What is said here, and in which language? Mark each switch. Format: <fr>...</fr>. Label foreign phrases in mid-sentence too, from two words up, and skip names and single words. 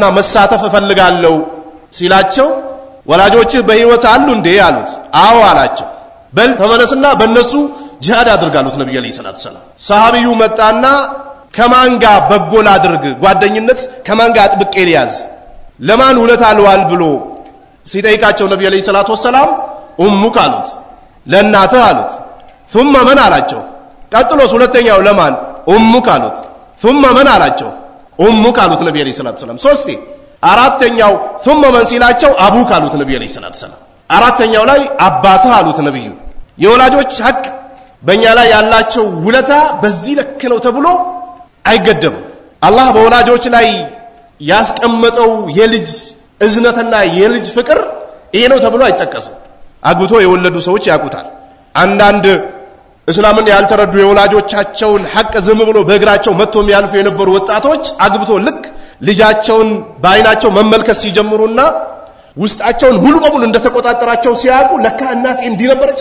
<am>መሳተፍ ፈልጋለሁ ሲላቸው ወላጆችህ በህይወት አሉ እንዴ ያሉት አዎ አላቸው በል ተመለስና በእነሱ ጂሃድ አድርጋሉት ነብዩ</am> <ar>عليه الصلاة السلام</ar> <am>ሰሃቢዩ መጣና ከማን ጋር በጎል አድርግ ጓደኝነት ከማን ጋር አጥብቄ ሊያዝ ለማን ውለታ አልዋል ብሎ ሲጠይቃቸው ነብዩ</am> <ar>عليه الصلاة السلام</ar> <am>ኡሙክ አሉት ለእናትህ አሉት</am> <ar>ثم من</ar> <am>አላቸው ቀጥሎስ ሁለተኛው ለማን ኡሙክ አሉት</am> <ar>ثم من</ar> <am>አላቸው ኡሙክ አሉት ነብዩ</am> <ar>عليه الصلاة السلام</ar> <am>ሶስቴ አራተኛው</am> <ar>ثم من</ar> <am>ሲላቸው አቡክ አሉት ነብዩ</am> <ar>عليه الصلاة السلام</ar> <am>አራተኛው ላይ አባትህ አሉት ነብዩ የወላጆች ሐቅ በእኛ ላይ ያላቸው ውለታ በዚህ ልክ ነው ተብሎ አይገደብም አላህ በወላጆች ላይ ያስቀመጠው የልጅ እዝነትና የልጅ ፍቅር ይሄ ነው ተብሎ አይጠቀስም አግብቶ የወለዱ ሰዎች ያቁታል አንዳንድ እስላምን ያልተረዱ የወላጆቻቸውን ሐቅ ዝም ብሎ በእግራቸው መጥቶ የሚያልፉ የነበሩ ወጣቶች አግብቶ ልክ ልጃቸውን በአይናቸው መመልከት ሲጀምሩና ውስጣቸውን ሙሉ በሙሉ እንደተቆጣጣራቸው ሲያቁ ለካ እናቴ እንዲህ ነበረች</am>